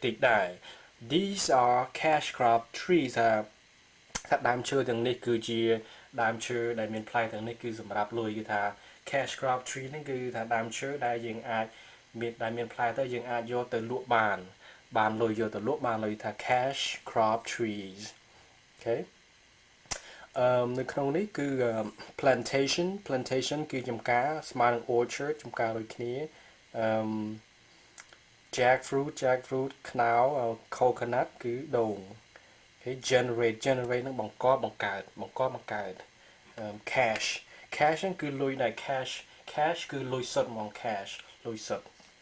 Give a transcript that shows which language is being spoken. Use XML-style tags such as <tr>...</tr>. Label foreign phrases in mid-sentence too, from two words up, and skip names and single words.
<km>តិចដែរ</km> <en>These are cash crop trees</en> <km>ថាដើមឈើទាំងនេះគឺជាដើមឈើដែលមានផ្លែទាំងនេះគឺសម្រាប់លុយ គឺថា</km> <en>cash crop tree</en> <km>ហ្នឹងគឺថាដើមឈើដែលយើងអាចមានផ្លែទៅយើងអាចយកទៅលក់បានលុយយកទៅលក់បានលុយថា</km> <en>cash crop trees okay</en> <km>នៅក្នុងនេះគឺ plantation គឺចម្ការស្មើនឹង orchard ចម្ការដូចគ្នា jackfruit ខ្នុរ coconut គឺដូង okay generate នឹងបង្កើតcash ហ្នឹងគឺលុយដែរ cash គឺលុយសុទ្ធហ្មង cash លុយសុទ្ធ</km>